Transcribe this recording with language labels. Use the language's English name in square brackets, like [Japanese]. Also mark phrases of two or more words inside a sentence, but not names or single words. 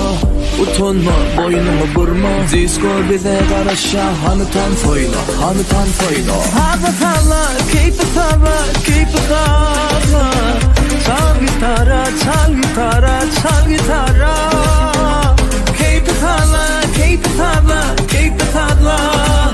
[Turkish] Utanma, boynunu burma. Disco bize karışa, hani tans oyna, hani tans oyna. [English] Keep it hard, keep it hard. [Turkish] Çal gitara, çal gitara, çal gitara. [English] Keep it hard, keep it hard, keep it hard.